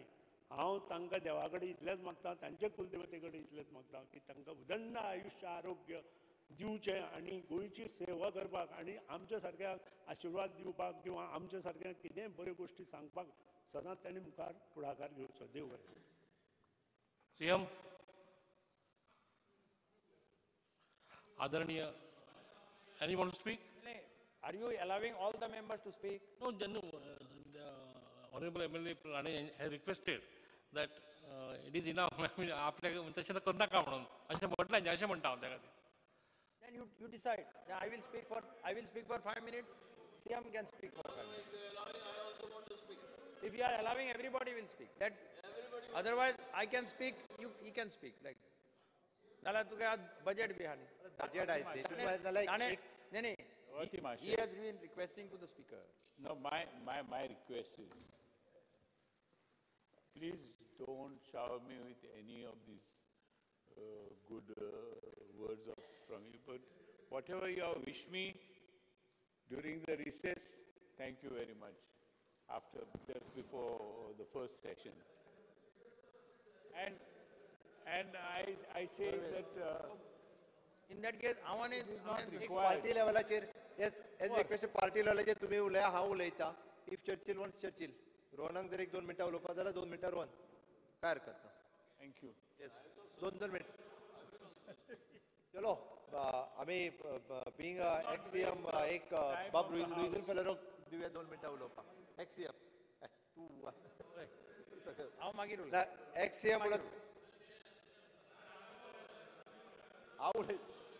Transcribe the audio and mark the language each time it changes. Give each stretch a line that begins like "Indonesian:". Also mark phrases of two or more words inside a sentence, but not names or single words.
Konkani: हांव तांकां देवा कडेन इतलेंच मागतां, तांचे कुलदेवते कडेन इतलेंच मागतां की तांकां उदंड आयुश्य आरोग्य दिवचें आनी गोंयची सेवा करपाक आनी आमच्या सारक्याक आशिर्वाद दिवपाक किंवा आमच्या सारक्यांक कितेंय बऱ्यो गोश्टी सांगपाक सदांच तांणी मुखार फुडाकार घेवचो. देव बरें. सीएम आदरणीय,
English: Any want to speak? Are you allowing all the members to speak? No, the honorable MLA Rane has requested that it is enough. I mean,
Konkani: आपल्या तशें तर करू नाका म्हणून अशें म्हटलें न्ही, अशें म्हणटा हांव त्या खातीर.
English: Then you decide. Then I will speak for 5 minutes. CM can speak for 5 minutes. If you are allowing, everybody will speak. Otherwise, I can speak. He can speak.
Konkani: Like नाला तुका budget बी आहा न्ही.
Marathi: बजेट आहे ते तुम्हाला त्याला एक नाही.
English: He has been requesting to the speaker. No, my request is, please don't shower me with any of these good words from you. But whatever you have wished me during the recess, thank you very much. Just before the first session, and I say that. In that case, I want
Konkani: एक पार्टी लेवलाचेर
English: as request
Konkani: पार्टी लेवलाचेर तुम्ही उलया, हांव उलयता.
English: If Churchill wants Churchill,
Konkani: रोहनाक जर 1-2 मिनटां उलोवपाक जाल्यार 2 मिनटां रोहन, काय हरकत ना.
English: Thank you. Yes, 2 minute.
Konkani: चलो आमी
English: being ex CM
Konkani: एक बाब लुईजन फेलरोक दिवया 2 मिनटां उलोवपाक.
English: ex CM
Konkani: तूं हांव मागीर उलयतां.
English: ex CM
Konkani: उलयता. हांव उलयतां.